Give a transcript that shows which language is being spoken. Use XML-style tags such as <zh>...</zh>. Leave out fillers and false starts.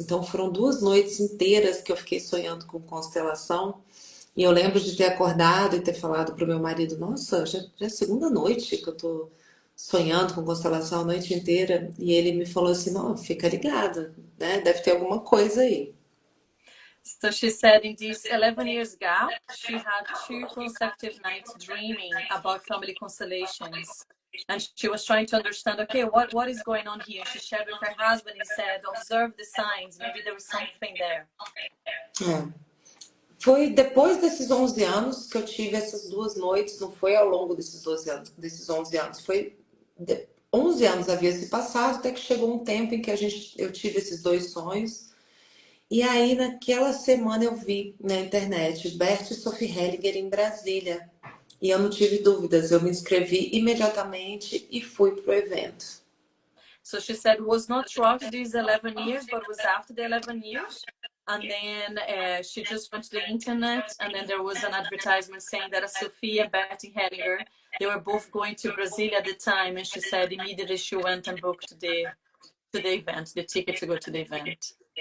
<pt>Então, foram 2 noites inteiras que eu fiquei sonhando com constelação, e eu lembro de ter acordado e ter falado para o meu marido: Nossa, já é a segunda noite que eu tô sonhando com constelação a noite inteira. E ele me falou assim: Não, fica ligada, né? Deve ter alguma coisa aí.</pt> <en>So she said in this 11 years gap, she had 2 consecutive nights dreaming about family constellations. And she was trying to understand, okay, what is going on here? She shared with her husband and said, observe the signs. Maybe there was something there.</en> <pt>É. Foi depois desses 11 anos que eu tive essas 2 noites, não foi ao longo desses 12 anos, desses 11 anos, 11 anos havia se passado, até que chegou um tempo em que eu tive esses 2 sonhos. E aí, naquela semana, eu vi na internet Bert e Sophie Hellinger em Brasília. E eu não tive dúvidas, eu me inscrevi imediatamente e fui pro evento.</pt> <en>So she said it was not throughout these 11 years, but was after the 11 years. And then she just went to the internet, and then there was an advertisement saying that Sophie and Betty Hellinger, they were both going to Brazil at the time. And she said immediately she went and booked the event, the ticket to go to the event.</en>